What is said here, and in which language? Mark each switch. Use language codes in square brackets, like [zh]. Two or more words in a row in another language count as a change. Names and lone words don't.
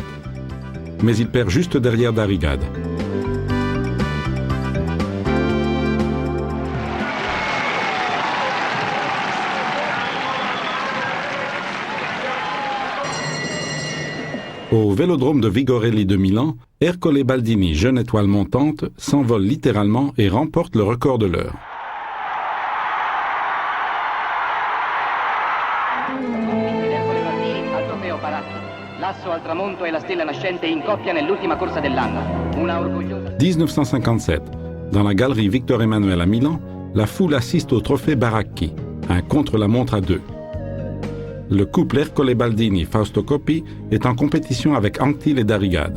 [fr] Mais il perd juste derrière Darrigade. Au vélodrome de Vigorelli de Milan, Ercole Baldini, jeune étoile montante, s'envole littéralement et remporte le record de l'heure. [it] La passo al tramonto e la stella nascente in coppia nell'ultima corsa dell'anno. Una orgogliosa... 1957. [fr] Dans la galerie Victor Emmanuel à Milan, la foule assiste au trophée Baracchi, un contre-la-montre à deux. Le couple Ercole Baldini-Fausto Coppi est en compétition avec Anquetil et Darrigade.